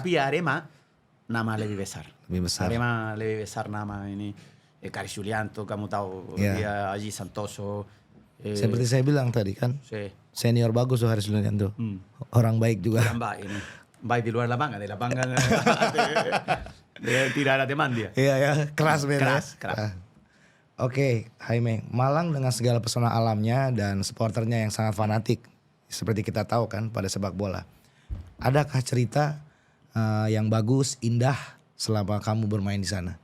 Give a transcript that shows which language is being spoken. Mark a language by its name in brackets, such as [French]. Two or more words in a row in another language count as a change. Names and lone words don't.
[Indonesian] Tapi Arema, nama lebih besar. Lebih besar. Arema lebih besar nama ini. Karis Julianto, kamu tahu, Ya. dia Aji Santoso. Seperti saya bilang tadi kan, [Spanish] Sí. [Indonesian] senior bagus tuh Haris Lunianto. Orang baik juga. Yang baik ini. Baik di luar lapangan, di lapangan [Spanish] de tirar a demanda. [Indonesian] Iya ya, keras bener. Keras, keras. Ah. Oke, Jaime, Malang dengan segala pesona alamnya dan supporternya yang sangat fanatik, seperti kita tahu kan pada sepak bola. Adakah cerita yang bagus, indah selama kamu bermain di sana?